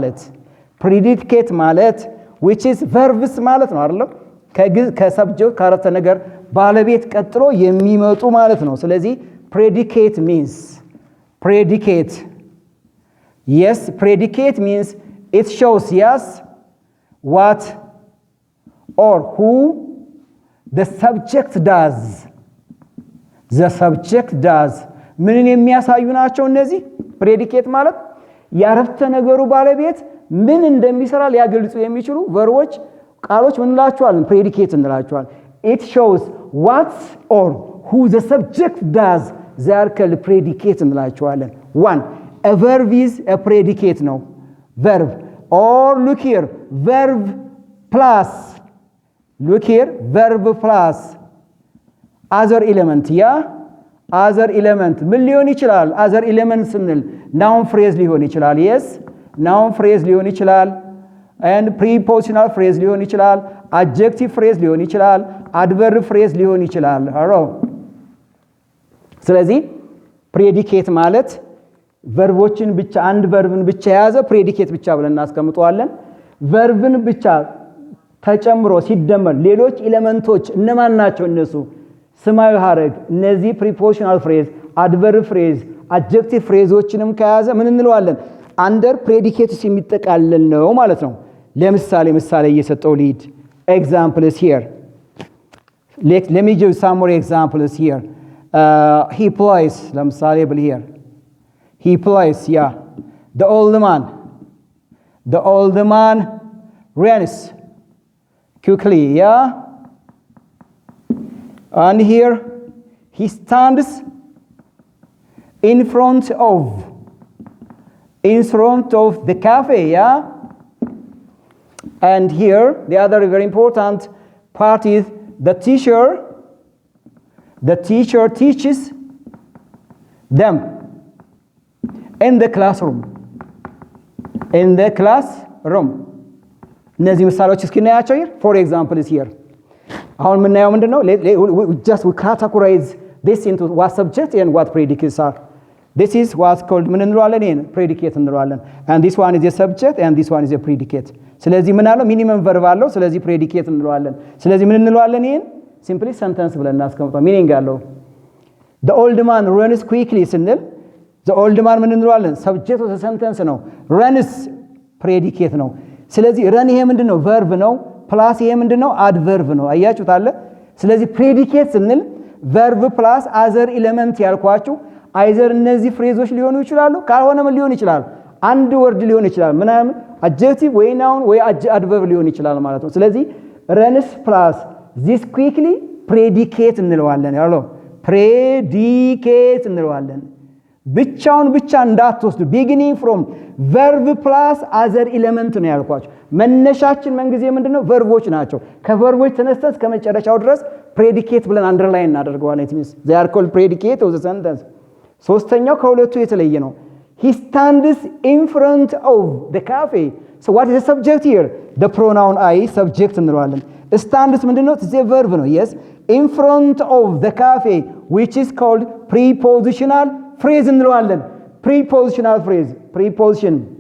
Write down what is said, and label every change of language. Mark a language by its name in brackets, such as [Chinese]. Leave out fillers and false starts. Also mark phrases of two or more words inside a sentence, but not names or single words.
[English] ማለት which is verbs [Amharic] ማለት ነው አይደል ከሰብጀክት ካረፍተ ነገር ባለቤት ቀጥሎ የሚመጡ ማለት ነው ስለዚህ [English] predicate means predicate yes predicate means it shows yes what or who the subject does [Amharic] ምንን የሚያሳዩ ናቸው እነዚህ [English] predicate [Amharic] ማለት ያረፍተ ነገሩ ባለቤት ምን እንደሚሰራ ሊያገልጹ የሚችሉ verboች ቃሎች ምን እንላቸዋለን [English] predicate እንላቸዋለን it shows what or who the subject does they are called predicate እንላቸዋለን one a verb is a predicate no verb or look here verb plus other element yeah other element [Amharic] ምን ሊሆን ይችላል [English] other element ስንል noun phrase [Amharic] ሊሆን ይችላል [English] yes noun phrase [Amharic] ሊሆን ይችላል [English] and prepositional phrase [Amharic] ሊሆን ይችላል [English] adjective phrase [Amharic] ሊሆን ይችላል [English] adverb phrase [Amharic] ሊሆን ይችላል አሮ ስለዚህ predicate ማለት verboችን ብቻ አንድ verbን ብቻ የያዘ predicate ብቻ ብለን እናስቀምጠዋለን verbን ብቻ ተጨምሮ ሲደመር ሌሎች ኤሌመንቶች እነማን ናቸው እነሱ ስማዊ ሐረግ እነዚህ [English] prepositional phrase adverb phrase adjective phraseዎችንም [Amharic] ከያዘ ምን እንለዋለን [English] under predicates [Amharic] የሚጠቃለል ነው ማለት ነው ለምሳሌ እየሰጠው ሊድ [English] examples here let me give some more examples here he plays [Amharic] ለምሳሌ ብል [English] here he plays yeah the old man runs quickly yeah and here he stands in front of the cafe yeah and here the other very important part is the teacher teaches them in the classroom [Amharic] እነዚህ ምሳሌዎች እስኪ እናያቸው [English] here for example is here [Amharic] አሁን ምናየው ምንድነው [English] just we categorize this into what subject and what predicates are this is what's called [Amharic] ምን እንለዋለን ይሄን [English] predicate እንለዋለን and this one is a subject and this one is a predicate [Amharic] ስለዚህ ምን አለው [English] minimum verb [Amharic] አለው ስለዚህ [English] predicate [Amharic] እንለዋለን ስለዚህ ምን እንለዋለን ይሄን [English] simply sentence [Amharic] ብለን እናስቀምጠው [English] meaning አለው the old man runs quickly ስንል the old man [Amharic] ምን እንለዋለን [English] subject of the sentence [Amharic] ነው [English] runs predicate [Amharic] ነው ስለዚህ run ይሄ ምንድነው verb ነው plus ይሄ ምንድነው adverb ነው አያችሁት አለ ስለዚህ predicate ስንል [English] verb plus other element [Amharic] ያልኳችሁ either እነዚህ ፍሬዞች ሊሆኑ ይችላሉ ካልሆነ ምን ሊሆን ይችላል አንድ ወርድ ሊሆን ይችላል ምናምን adjective ወይ noun ወይ adverb ሊሆን ይችላል ማለት ነው ስለዚህ [English] runs plus this quickly predicate [Amharic] እንለዋለን ያለው predicate እንለዋለን ብቻውን ብቻ እንዳትወስዱ [English] beginning from verb plus other element [Amharic] ነው ያልኳችሁ መነሻችን መንግዜ ምንድነው ቨርቦች ናቸው ከቨርቦች ተነስተን ከመጨረሻው ድረስ [English] predicate ብለን underline እናደርገዋለን it means they are called predicate of the sentence [Amharic] ሶስተኛው ከሁለቱ የተለየ ነው [English] he stands in front of the cafe so what is the subject here the pronoun I subject እንለዋለን stands ምንድነው it's a verb ነው yes in front of the cafe which is called prepositional phrase እንለዋለን prepositional phrase preposition